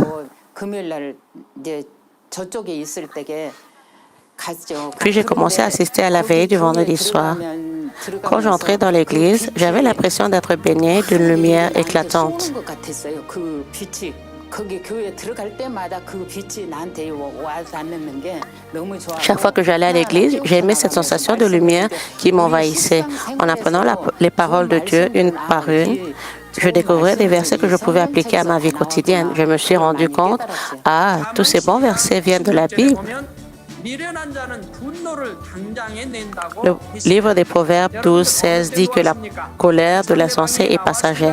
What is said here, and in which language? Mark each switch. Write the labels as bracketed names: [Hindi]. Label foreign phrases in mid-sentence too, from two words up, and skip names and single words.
[Korean] 금요일 날 이제 저쪽에 있을 때게 갔죠. [French] Puis j'ai commencé à assister à la veillée du vendredi soir. Quand j'entrais dans l'église, j'avais l'impression d'être baigné d'une lumière éclatante. [Korean] 것 같았어요. 그 빛이 거기 교회 들어갈 때마다 그 빛이 나한테 와서 닿는 게 너무 좋아. [French] Chaque fois que j'allais à l'église, j'aimais cette sensation de lumière qui m'envahissait. En apprenant les paroles de Dieu une par une, je découvrais des versets que je pouvais appliquer à ma vie quotidienne. Je me suis rendu compte, tous ces bons versets viennent de la Bible. Le livre des Proverbes 12:16 dit que la colère de l'insensé est passagère.